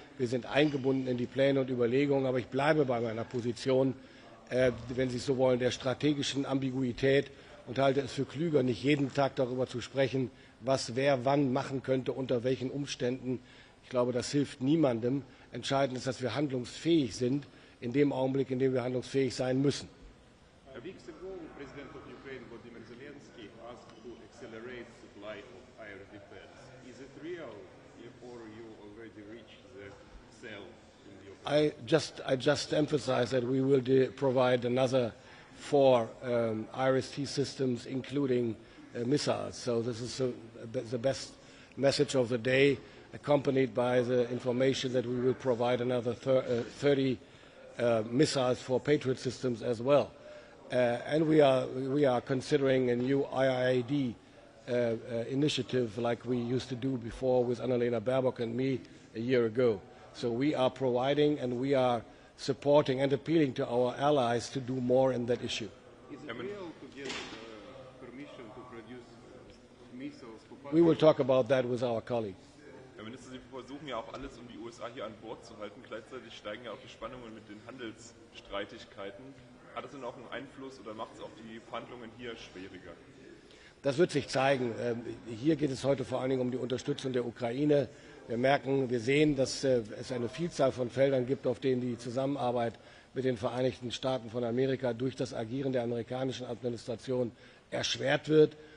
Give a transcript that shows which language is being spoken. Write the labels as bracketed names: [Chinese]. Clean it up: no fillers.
[German] Wir sind eingebunden in die Pläne und Überlegungen, aber ich bleibe bei meiner Position, wenn Sie es so wollen, der strategischen Ambiguität und halte es für klüger, nicht jeden Tag darüber zu sprechen, was wer wann machen könnte, unter welchen Umständen. Ich glaube, das hilft niemandem. Entscheidend ist, dass wir handlungsfähig sind, in dem Augenblick, in dem wir handlungsfähig sein müssen. [English] Weeks ago, President of Ukraine Volodymyr Zelensky asked to accelerate supply of air defense. Is it real, or you already reached the cell in the I just emphasized that we will provide another 4 IRIS-T systems, including missiles. So this is the best message of the day, accompanied by the information that we will provide another 30 missiles for Patriot systems as well. And we are considering a new IIAD initiative like we used to do before with Annalena Baerbock and me a year ago. So we are providing and we are supporting and appealing to our allies to do more in that issue. Is it real to get permission to produce missiles? We will talk about that with our colleagues. [German] Herr Minister, Sie versuchen ja auch alles, um die USA hier an Bord zu halten. Gleichzeitig steigen ja auch die Spannungen mit den Handelsstreitigkeiten. Hat das denn auch einen Einfluss oder macht es auch die Verhandlungen hier schwieriger? Das wird sich zeigen. Hier geht es heute vor allen Dingen um die Unterstützung der Ukraine. Wir sehen, dass es eine Vielzahl von Feldern gibt, auf denen die Zusammenarbeit mit den Vereinigten Staaten von Amerika durch das Agieren der amerikanischen Administration erschwert wird.